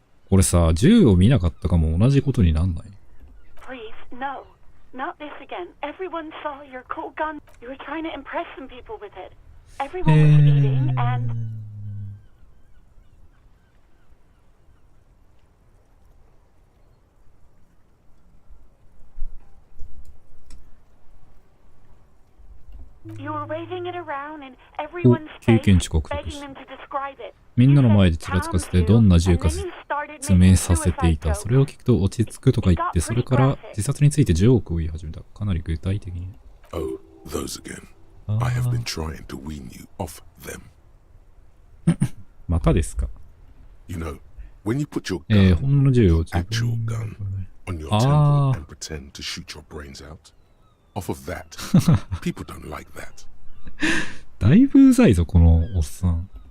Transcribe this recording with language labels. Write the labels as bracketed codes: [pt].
[ja] これさ、銃を見なかったかも同じことになんない？ [en] Please, no. Not this again. Everyone saw your cool gun. You were trying to impress some people with it. Everyone was eating and... You were waving it around in everyone's face, begging them to describe it. [ja] みんなの前でちらつかせてどんな銃か説明させていた。それを聞くと落ち着くとか言って、それから自殺についてジョークを言い始めた。かなり具体的に。 [en] Oh, those again. I have been trying to wean you off them. [ja] またですか。 [en] You know, when you put your gun, [ja] 本物の銃を [en] actual gun, on your temple and pretend to shoot your brains out. Off of that, people don't like that. [ja] だいぶうざいぞこのおっさん。